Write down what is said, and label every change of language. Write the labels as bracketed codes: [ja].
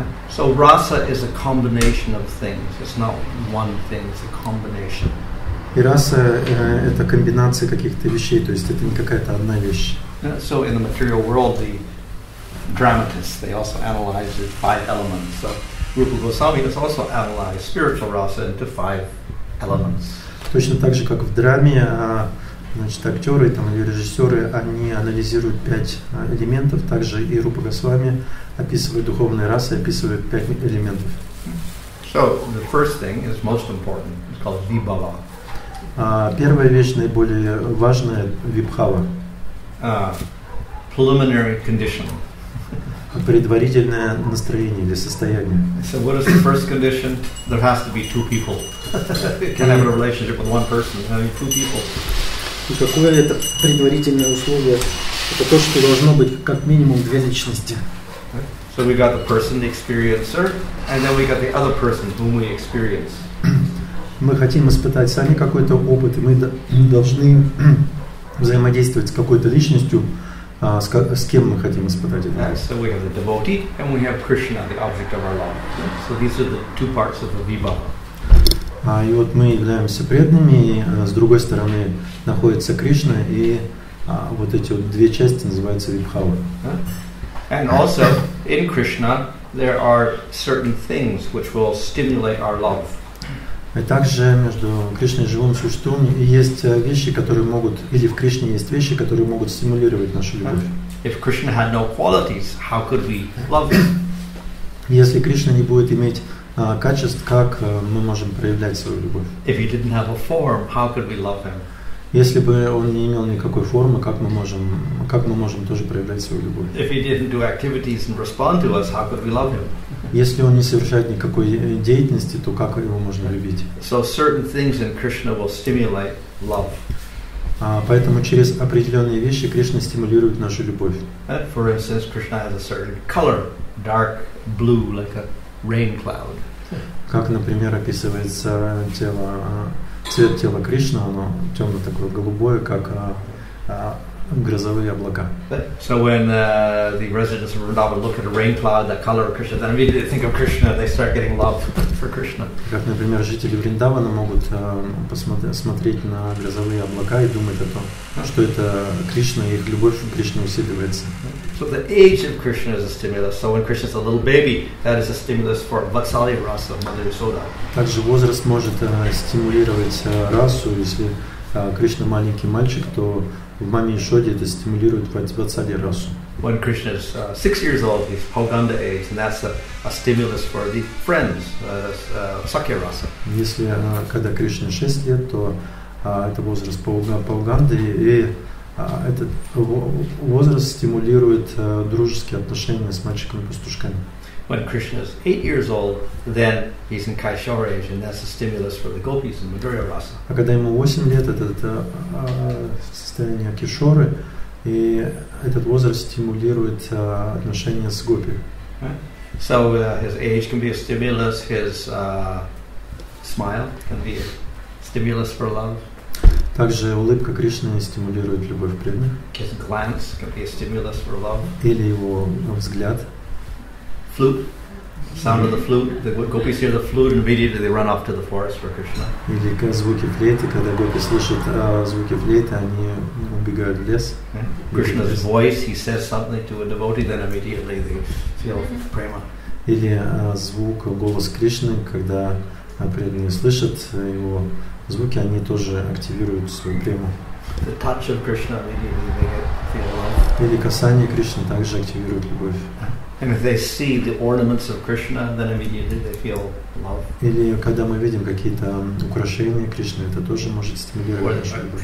[en] So rasa is a combination of things. It's not one thing, it's a combination. [ru] И раса это комбинация каких-то вещей, то есть это не какая-то одна вещь. [en] So in the material world, the dramatists, they also analyze the 5 elements. So Rupa Goswami has also analyzed spiritual rasa into 5 elements. [ru] Точно так же, как в драме, значит, актеры там, или режиссеры, они анализируют 5 элементов, также и Рупа Госвами описывает духовные расы, описывает 5 элементов. [en] So the first thing is most important. It's called vibhava. [ru] Первая вещь, наиболее важная, вибхава. [en] Preliminary condition. [ru] Предварительное настроение или состояние. [en] So what is the first condition? There has to be 2 people. You can't have a relationship with one person. You have 2 people. [ru] И какое это предварительное условие? Это то, что должно быть как минимум 2 личности. [en] So we got the person, the experiencer, and then we got the other person whom we experience. [ru] мы хотим испытать сами какой-то опыт, и мы должны взаимодействовать с какой-то личностью, с кем мы хотим испытать это. [en] So we have the devotee and we have Krishna, the object of our love. So these are the two parts of the vibhava. [ru] И вот мы являемся преданными, и с другой стороны находится Кришна, и вот эти вот две части называются вибхава. [en] And also in Krishna there are certain things which will stimulate our love. [ru] И также между Кришной и живым существом есть вещи, которые могут, или в Кришне есть вещи, которые могут стимулировать нашу любовь. [en] If Krishna had no qualities, how could we love him? [ru] Если Кришна не будет иметь качеств, как мы можем проявлять свою любовь? [en] If he didn't have a form, how could we love him? [ru] Если бы он не имел никакой формы, как мы можем тоже проявлять свою любовь? [en] If he didn't do activities and respond to us, how could we love him? [ru] Если он не совершает никакой деятельности, то как его можно любить? [en] So certain things in Krishna will stimulate love. [ru] Поэтому через определенные вещи Кришна стимулирует нашу любовь. [en] For instance, Krishna has a certain color, dark blue, like a rain cloud. [ru] Как, например, описывается цвет тела Кришны, оно темно такое голубое, как грозовые облака. [en] So when the residents of Vrindavan look at a rain cloud, that color of Krishna, then immediately they think of Krishna, they start getting love for Krishna. [ru] Как, например, жители Вриндавана могут смотреть на грозовые облака и думать о том, что это Кришна, и их любовь к Кришне усиливается. [en] So the age of Krishna is a stimulus. So when Krishna is a little baby, that is a stimulus for Vatsalya rasa, Madhurya soda. [ru] Также возраст может стимулировать расу. Если Кришна маленький мальчик, то в Маме Ишоде это стимулирует Ватсалия расу. [en] When Krishna is 6 years old, he's Pauganda age, and that's a stimulus for the friends, Sakya rasa. [ru] Если когда Кришне 6 лет, то это возраст Пауганды, и этот возраст стимулирует дружеские отношения с мальчиками-пастушками. [en] When Krishna is 8 years old, then he's in Kaishora age, and that's a stimulus for the gopis in Madhurya rasa. [ru] А когда ему 8 лет, это состояние кишоры, и этот возраст стимулирует отношения с гопи. [en] So his age can be a stimulus, his smile can be a stimulus for love. [ru] Также улыбка Кришны стимулирует любовь преданных. [en] His glance can be a stimulus for love. [ru] Или его взгляд. [en] Flute, sound of the flute. The gopis hear the flute and immediately they run off to the forest for Krishna. [ru] Или звуки флейты, когда гопи слышат звуки флейты, они убегают в лес. [en] Krishna's voice, he says something to a devotee, then immediately they feel prema. [ru] Или голос Кришны, когда преданные слышат его звуки, они тоже активируют свою прему. [en] The touch of Krishna, immediately they feel love. [ru] Или касание Кришны также активирует любовь. [en] And if they see the ornaments of Krishna, then immediately they feel love. [ru] Или когда мы видим какие-то украшения Кришны, это тоже может стимулировать нашу любовь.